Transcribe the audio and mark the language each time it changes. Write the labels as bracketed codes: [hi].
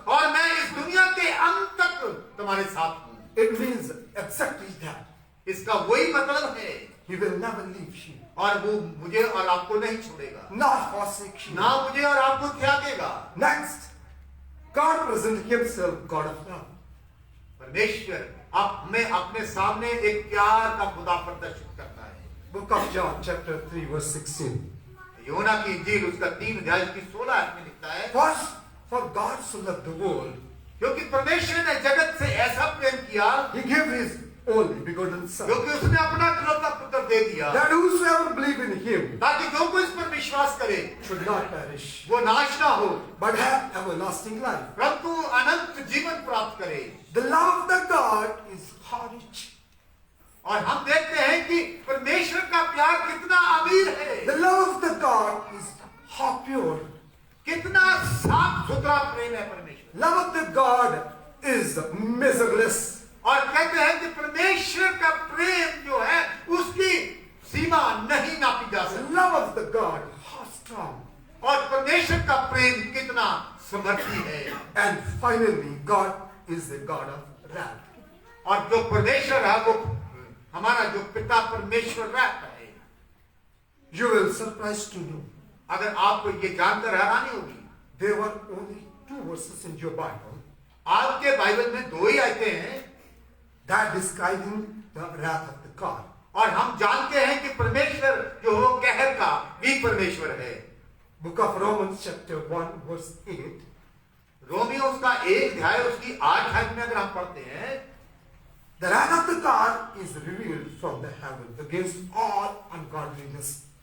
[hi] और मैं इस दुनिया के अंत तक तुम्हारे साथ हूँ। [en] It means exactly that. [hi] इसका वही मतलब है। [en] He will never leave you, [hi] और वो मुझे और आपको नहीं छोड़ेगा, [en] nor forsake you. [hi] ना मुझे और आपको त्यागेगा। [en] Next, God presents himself God of love. [hi] परमेश्वर अब हमें अपने सामने एक प्यार का खुदा प्रदर्शित करता है। [en] Book of John chapter 3 verse 16. [hi] यूहन्ना की इंजील उसका 3 अध्याय की 16 आयत में लिखता है, [en] For God so loved the world, [hi] क्योंकि परमेश्वर ने जगत से ऐसा प्रेम किया [en] he gave his only begotten son, [hi] क्योंकि उसने अपना इकलौता पुत्र दे दिया [en] that whosoever believe in him [hi] ताकि जो कोई इस पर विश्वास करे [en] should not perish, [hi] वो नाश ना हो [en] but have everlasting life. [hi] परंतु अनंत जीवन प्राप्त करे। [en] The love of the God is how rich. [hi] और हम देखते हैं कि परमेश्वर का प्यार कितना अमीर है, [en] The love of the God is how pure. [hi] कितना साफ सुथरा प्रेम है परमेश्वर। [en] Love of the God is measureless. [hi] और कहते हैं कि परमेश्वर का प्रेम जो है उसकी सीमा नहीं नापी जा [en] The [hi] सकती। [en] love of the God how strong. [hi] और परमेश्वर का प्रेम कितना समर्थी है। [en] And finally, God is the God of wrath. [hi] और जो परमेश्वर है वो हमारा जो पिता परमेश्वर रहता है। [en] You will surprised to know [hi] अगर आपको ये जानकर हैरानी होगी, [en] there were only 2 verses in your Bible [hi] आपके बाइबल में 2 ही आयतें हैं [en] that describing the wrath of the God. [hi] और हम जानते हैं कि परमेश्वर जो हो कहर का भी परमेश्वर है। [en] Book of Romans chapter 1 verse 8. [hi] Romeo उसका 1 अध्याय उसकी 8 आयत में अगर हम पढ़ते हैं, [en] The wrath of the God is revealed from the heaven against all ungodliness.